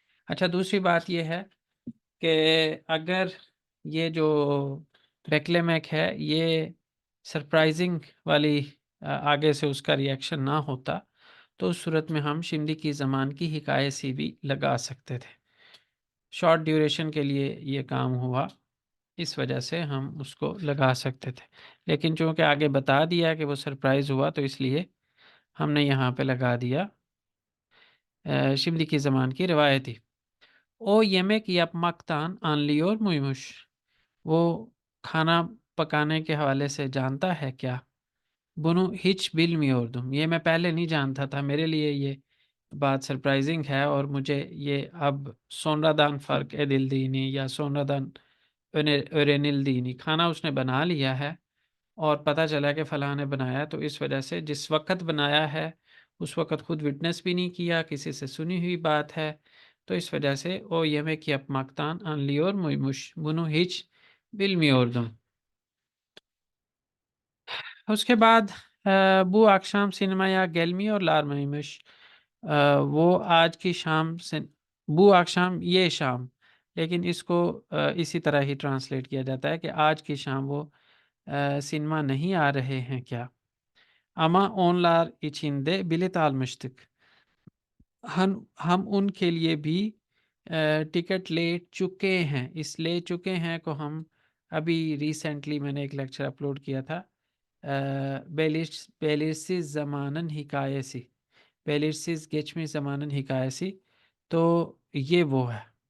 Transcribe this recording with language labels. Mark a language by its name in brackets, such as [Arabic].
[Hindi] अच्छा, दूसरी बात ये है कि अगर ये जो बेक्लेमेक है, ये सरप्राइजिंग वाली आगे से उसका रिएक्शन ना होता, तो उस सूरत में हम शिमदी की ज़मान की हिकायसी भी लगा सकते थे। शॉर्ट ड्यूरेशन के लिए ये काम हुआ, इस वजह से हम उसको लगा सकते थे। लेकिन चूँकि आगे बता दिया कि वो सरप्राइज़ हुआ, तो इसलिए हमने यहाँ पे लगा दिया शिमदी की ज़मान की रिवायती। [Turkish] ओ yemek yapmaktan anlıyor muymuş? [Hindi] वो खाना पकाने के हवाले से जानता है क्या? [Turkish] Bunu hiç bilmiyordum। [Hindi] ये मैं पहले नहीं जानता था, मेरे लिए ये बात सरप्राइजिंग है, और मुझे ये अब [Turkish] sonradan fark edildiğini [Hindi] या [Turkish] sonradan öğrenildiğini, [Hindi] खाना उसने बना लिया है और पता चला कि फ़लाँ ने बनाया, तो इस वजह से जिस वक़्त बनाया है, उस वक़्त खुद विटनेस भी नहीं किया, किसी से सुनी हुई बात है, तो इस वजह से [Turkish] o yemek yapmaktan anlıyor muymuş? Bunu hiç bilmiyordum। [Hindi] उसके बाद [Turkish] bu akşam sinemaya gelmiyorlar mıymış? [Hindi] वो आज की शाम से, [Turkish] bu akşam [Hindi] ये शाम, लेकिन इसको इसी तरह ही ट्रांसलेट किया जाता है कि आज की शाम वो सिनेमा नहीं आ रहे हैं क्या? [Turkish] Ama onlar için de bilet almıştık। [Hindi] हम उनके लिए भी टिकट ले चुके हैं। इस ले चुके हैं को हम अभी रिसेंटली मैंने एक लेक्चर अपलोड किया था, बेलिरसिस ज़मानन हिकायसी, बेलिरसिस गेचमी ज़मानन हिकायसी, तो ये वो है।